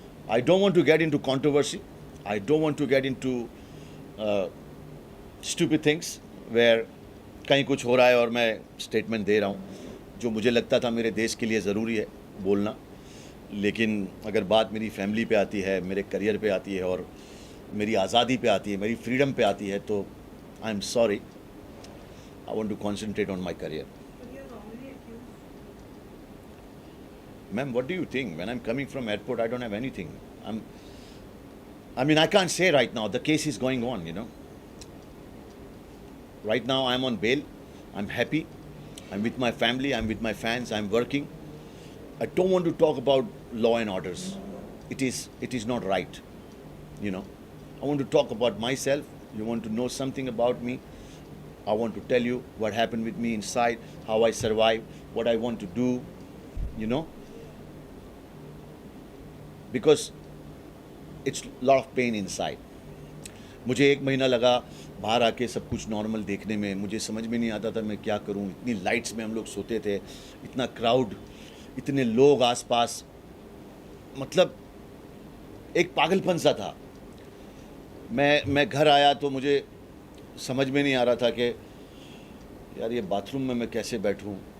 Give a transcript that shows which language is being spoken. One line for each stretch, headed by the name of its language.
English: I don't want to get into controversy, I don't want to get into stupid things where
Hindi: कहीं कुछ हो रहा है और मैं स्टेटमेंट दे रहा हूँ। जो मुझे लगता था मेरे देश के लिए ज़रूरी है बोलना, लेकिन अगर बात मेरी फैमिली पे आती है, मेरे करियर पे आती है, और मेरी आज़ादी पे आती है, मेरी फ्रीडम पे आती है, तो
English: I am sorry, I want to concentrate on my career. But you're wrongly accused. Ma'am, what do you think? When I'm coming from airport, I don't have anything. I can't say right now. The case is going on, you know. Right now, I'm on bail. I'm happy. I'm with my family. I'm with my fans. I'm working. I don't want to talk about law and orders. It is not right, you know. I want to talk about myself. You want to know something about me? I want to tell you what happened with me inside, how I survived, what I want to do, you know. Because it's a lot of pain inside.
Hindi: मुझे 1 महीना लगा बाहर आके सब कुछ normal देखने में। मुझे समझ में नहीं आता था मैं क्या करूं। इतनी लाइट्स में हम लोग सोते थे, इतना क्राउड, इतने लोग आसपास, मतलब एक पागलपन सा था। मैं घर आया तो मुझे समझ में नहीं आ रहा था कि यार ये बाथरूम में मैं कैसे बैठूं।